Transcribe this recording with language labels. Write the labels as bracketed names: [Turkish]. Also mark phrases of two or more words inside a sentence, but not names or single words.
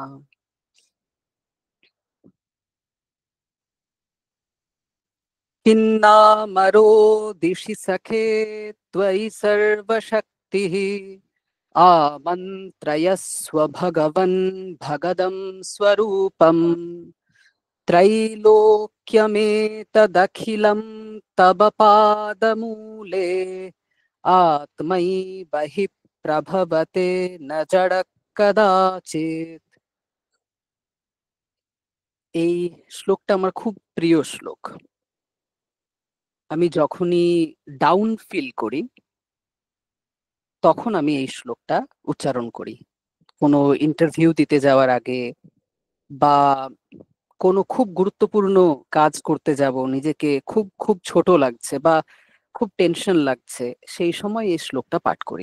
[Sanskrit] किन्नामरो दिशि सखे त्वयि सर्वशक्तिः आमन्त्रयस्व भगवन् भगदं स्वरूपम् त्रैलोक्यमेतदखिलं तव पादमूले आत्मैव हि प्रभवते न जड कदाचित्। [Bangla] এই শ্লোকটা আমার খুব প্রিয় শ্লোক। আমি যখনই [English] down feel [Bangla] করি তখন আমি এই শ্লোকটা উচ্চারণ করি। কোনো ইন্টারভিউ দিতে যাওয়ার আগে বা কোনো খুব গুরুত্বপূর্ণ কাজ করতে যাব, নিজেকে খুব খুব ছোট লাগছে বা খুব টেনশন লাগছে, সেই সময় এই শ্লোকটা পাঠ করি।